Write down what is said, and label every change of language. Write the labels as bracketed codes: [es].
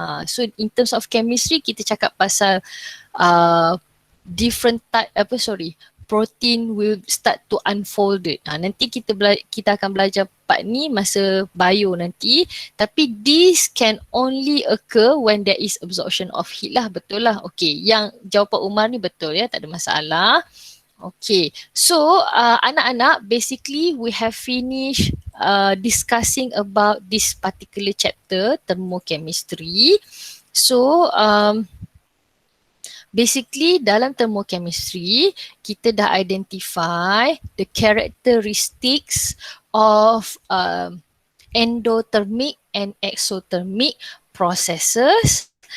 [en] So in terms of chemistry, [ms] kita cakap pasal [en] different type protein will start to unfold it. [ms] Nanti kita akan belajar part ni masa bio nanti. [en] Tapi this can only occur when there is absorption of heat lah. [ms] Betul lah. Okay, yang jawapan Umar ni betul ya, tak ada masalah. [en] Okay, so [ms] anak-anak, [en] basically we have finished discussing about this particular chapter, thermochemistry. So basically [ms] dalam thermochemistry, kita dah [en] identify the characteristics of endothermic and exothermic processes.